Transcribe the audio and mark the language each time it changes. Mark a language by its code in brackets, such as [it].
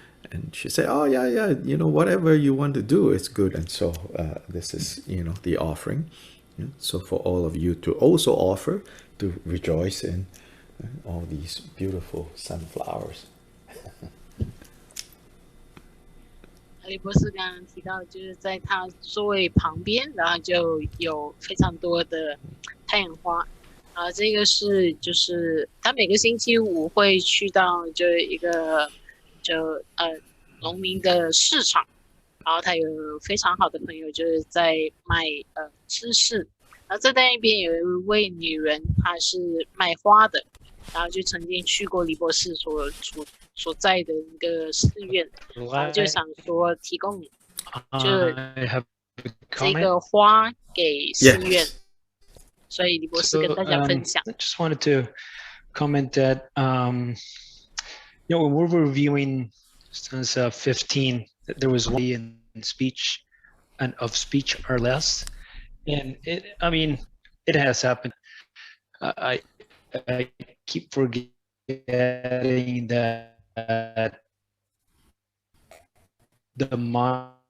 [en] And she said, oh, yeah, whatever you want to do is good. And so this is, the offering. So for all of you to also offer, to rejoice in all these beautiful sunflowers. [zh] 李博士刚刚提到，就是在他座位旁边，然后就有非常多的太阳花。这个是就是他每个星期五会去到就一个农民的市场，然后他有非常好的朋友就是在卖芝士。然后在那边有一位女人，她是卖花的，然后就曾经去过李博士所在的一个寺院，然后就想说提供就是这个花给寺院，所以李博士跟大家分享。 [en] I just wanted to comment that when we're reviewing since 15, there was one in speech and of speech or less, and it has happened. I keep forgetting that the mind